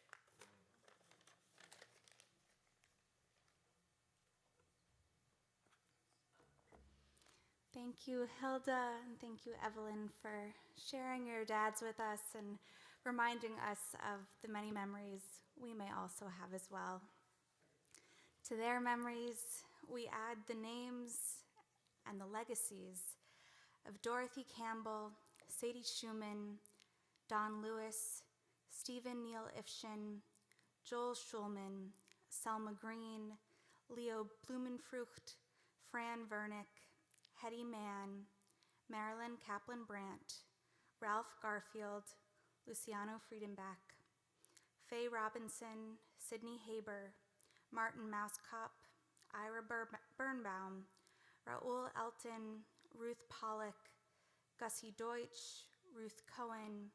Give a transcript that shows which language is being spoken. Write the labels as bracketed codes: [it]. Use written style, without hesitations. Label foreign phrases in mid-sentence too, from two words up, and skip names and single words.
[en] Thank you, Hilda, and thank you, Evelyn, for sharing your dads with us and reminding us of the many memories we may also have as well. To their memories, we add the names and the legacies of Dorothy Campbell, Sadie Schumann, Don Lewis, Stephen Neal Ifshin, Joel Schulman, Selma Green, Leo Blumenfrucht, Fran Vernick, Hetty Mann, Marilyn Kaplan Brandt, Ralph Garfield, Luciano Friedenbach, Faye Robinson, Sidney Haber, Martin Mousekop, Ira Birnbaum, Raoul Elton, Ruth Pollock, Gussie Deutsch, Ruth Cohen,